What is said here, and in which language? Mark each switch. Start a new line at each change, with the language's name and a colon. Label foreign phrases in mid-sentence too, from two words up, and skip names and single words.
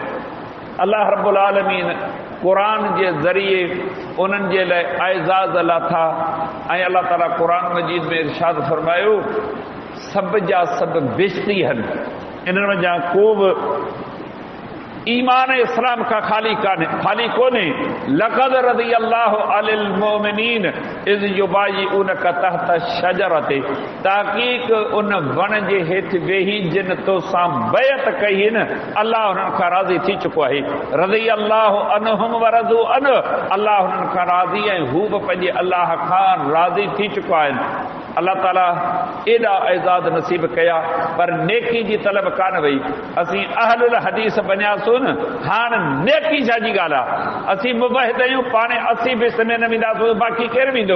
Sindhi: अल्लाह
Arabic: رب العالمين
Sindhi: क़ुरान जे ज़रिए उन्हनि जे लाइ एज़ाज़ लाथा ऐं अल्लाह ताला क़ुरान मजीद में इरशाद फरमायो, सभ जा सभ बेश्ती आहिनि, इन्हनि वञा को बि ईमान इस्लाम का खाली कोने।
Arabic: لقد رضي الله عن المؤمنين إذ يبايعونك تحت الشجرة,
Sindhi: ताकीक उन वण जे हेठि वेही जिन तोसां बैत कई न, अल्लाह उन्हनि खां राज़ी थी चुको आहे।
Arabic: رضي الله عنهم ورضوا عنه,
Sindhi: अल्लाह उन्हनि खां राज़ी ऐं हू बि पंहिंजे अल्लाह खां राज़ी थी चुका आहिनि। अल्लाह ताला एॾा एज़ाद नसीब कया, पर नेकी जी तलब कान वई। असीं अहलुल हदीस बनियासूं न, हाणे नेकी छा जी ॻाल्हि आहे? असीं मुबहिद आहियूं, पाणे असीं बि में न वेंदासीं, बाक़ी केरु वेंदो?